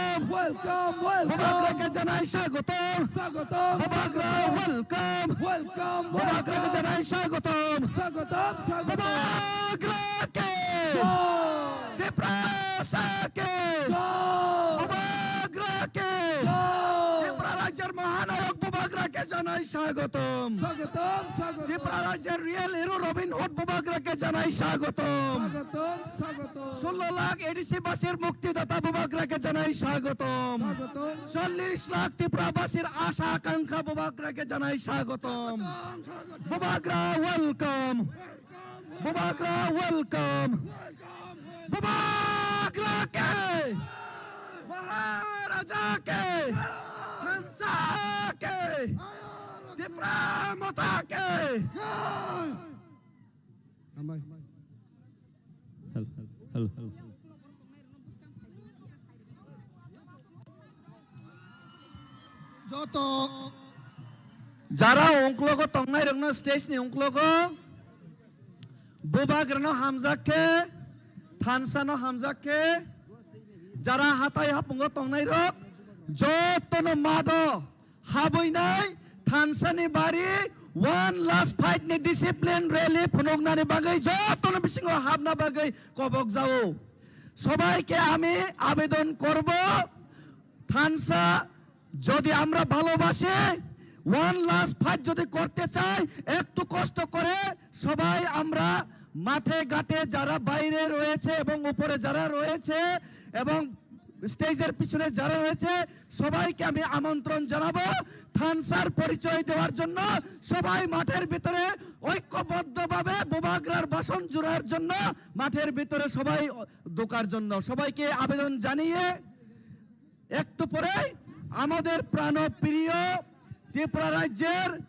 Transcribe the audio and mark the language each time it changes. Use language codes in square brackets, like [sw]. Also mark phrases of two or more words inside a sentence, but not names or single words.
[bn] ওয়েলকাম বোবাগরাকে জানাই স্বাগতম স্বাগতম বোবাগরা ওয়েলকাম ওয়েলকাম বোবাগরাকে জানাই স্বাগতম স্বাগতম স্বাগতম বোবাগরাকে ত্রিপুরাকে বোবাগরাকে ত্রিপুরা রাজ্যের মহানায়ক বোবাগরাকে জানাই স্বাগতম স্বাগতম স্বাগতম ত্রিপুরা রাজ্যের [en] real hero [bn] রবিন হুড বোবাগরাকে জানাই স্বাগতম স্বাগতম স্বাগতম 16 লাখ এডিসি বাসের মুক্তিদাতা বোবাগরাকে জানাই স্বাগতম স্বাগতম 40 লাখ ত্রিপুরাবাসীর আশা আকাঙ্ক্ষা বোবাগরাকে জানাই স্বাগতম বোবাগরা ওয়েলকাম বোবাগরা ওয়েলকাম বোবাগরাকে মহারাজাকে হংসাকে ত্রিপুরা মাতাকে হ্যালো যত [trp] যারা ungklogo tongnai rokno stage ni ungklogo bobagrano hamjake thansano hamjake jara hatai hapungo tongnai rok jotono mado haboinai thansani bari [en] one last fight [trp] ni [en] discipline rally [trp] phunoknani bagai jotono bisingo habna bagai kobok jao [bn] সবাইকে আমি আবেদন করব থানসা যদি আমরা ভালোবাসি [en] one last fight [bn] যদি করতে চাই একটু কষ্ট করে সবাই আমরা মাঠে ঘাটে যারা বাইরে রয়েছে এবং উপরে যারা রয়েছে এবং স্টেজের পিছনে যারা রয়েছে সবাইকে আমি আমন্ত্রণ জানাবো থানসার পরিচয় দেওয়ার জন্য সবাই মাঠের ভিতরে ঐক্যবদ্ধভাবে বোবাগরার বাসন জোড়ার জন্য মাঠের ভিতরে সবাই ঢোকার জন্য সবাইকে আবেদন জানিয়ে একটু পরে আমাদের প্রাণপ্রিয় ত্রিপুরা রাজ্যের